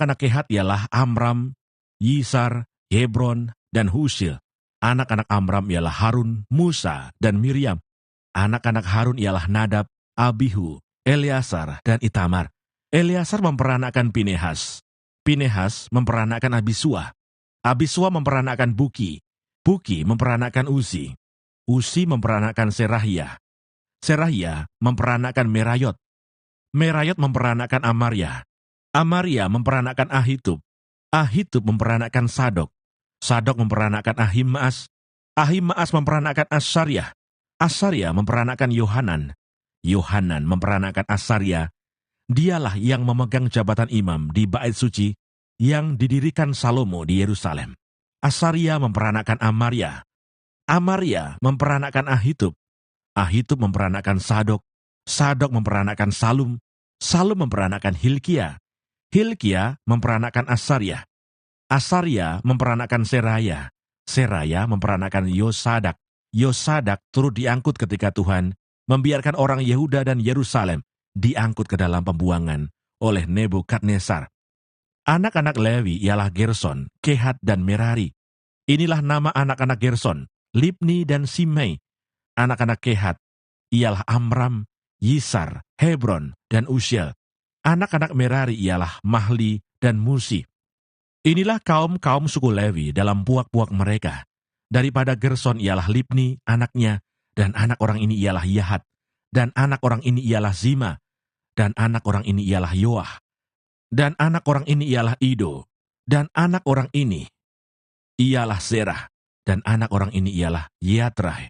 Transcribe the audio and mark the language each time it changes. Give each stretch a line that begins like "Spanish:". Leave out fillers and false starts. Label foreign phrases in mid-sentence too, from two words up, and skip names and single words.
Indonesian: Anak-anak Kehat ialah Amram, Yisar, Hebron, dan Husil. Anak-anak Amram ialah Harun, Musa, dan Miriam. Anak-anak Harun ialah Nadab, Abihu, Eleazar, dan Itamar. Eleazar memperanakkan Pinehas. Pinehas memperanakkan Abisua. Abisua memperanakkan Buki. Buki memperanakkan Uzi. Uzi memperanakkan Serahia. Serahia memperanakkan Merayot. Merayot memperanakkan Amaria. Amaria memperanakkan Ahitub. Ahitub memperanakkan Sadok. Sadok memperanakkan Ahimaas. Ahimaas memperanakkan Asaryah. Asaryah memperanakkan Yohanan. Yohanan memperanakkan Asaryah. Dialah yang memegang jabatan imam di Bait Suci yang didirikan Salomo di Yerusalem. Asaryah memperanakkan Amaria. Amaria memperanakkan Ahitub. Ahitub memperanakkan Sadok. Sadok memperanakkan Salum. Salum memperanakkan Hilkia. Hilkia memperanakkan Asaryah. Asaryah memperanakkan Seraya. Seraya memperanakkan Yosadak. Yosadak turut diangkut ketika Tuhan membiarkan orang Yehuda dan Yerusalem diangkut ke dalam pembuangan oleh Nebukadnezar. Anak-anak Lewi ialah Gerson, Kehat, dan Merari. Inilah nama anak-anak Gerson, Libni dan Simei. Anak-anak Kehat ialah Amram, Yisar, Hebron, dan Uziel. Anak-anak Merari ialah Mahli dan Musi. Inilah kaum-kaum suku Lewi dalam puak-puak mereka. Daripada Gerson ialah Libni, anaknya, dan anak orang ini ialah Yahat, dan anak orang ini ialah Zima, dan anak orang ini ialah Yoah, dan anak orang ini ialah Ido, dan anak orang ini ialah Zerah, dan anak orang ini ialah Yatrai.